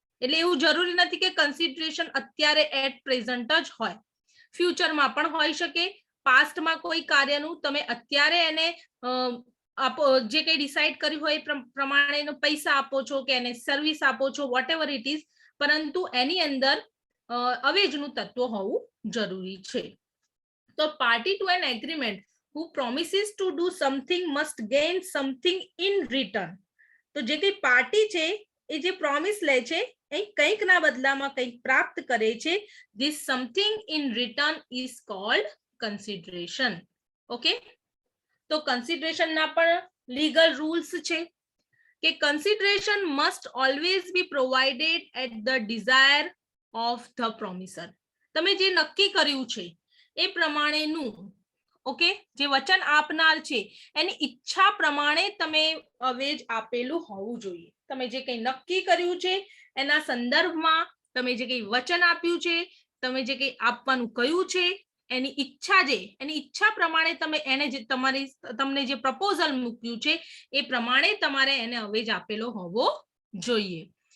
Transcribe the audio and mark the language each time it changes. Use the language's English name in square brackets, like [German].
[Gujarati] એટલે એવું જરૂરી નથી કે કન્સિડરેશન અત્યારે એટ પ્રેઝન્ટ જ હોય, ફ્યુચરમાં પણ હોઈ શકે. પાસ્ટમાં કોઈ કાર્યનું તમે અત્યારે એને આપો, જે કંઈ ડિસાઈડ કર્યું હોય એ પ્રમાણે પૈસા આપો છો કે એને સર્વિસ આપો છો, [English] whatever it is, [Gujarati] પરંતુ એની અંદર અવેજનું તત્વ હોવું જરૂરી છે. [English] તો party to an agreement who promises to do something must gain something in return. [Gujarati] તો જે કઈ પાર્ટી છે એ જે પ્રોમિસ લે છે એ કંઈકના બદલામાં કંઈક પ્રાપ્ત કરે છે. [English] This something in return is called consideration. [Gujarati] Okay, તો કન્સિડરેશનના પણ લીગલ રૂલ્સ છે કે [English] consideration must always be provided at the desire of the promiser. [Gujarati] તમે જે નક્કી કર્યું છે એ પ્રમાણેનું, ઓકે, જે વચન આપનાર છે એની ઈચ્છા પ્રમાણે તમે અવેજ આપેલું હોવું જોઈએ. તમે જે કંઈ નક્કી કર્યું છે એના સંદર્ભમાં તમે જે કંઈ વચન આપ્યું છે, તમે જે કંઈ આપવાનું કહ્યું છે, એની ઈચ્છા પ્રમાણે તમે એને જે તમને જે પ્રપોઝલ મૂક્યું છે એ પ્રમાણે તમારે એને અવેજ આપેલો હોવો જોઈએ.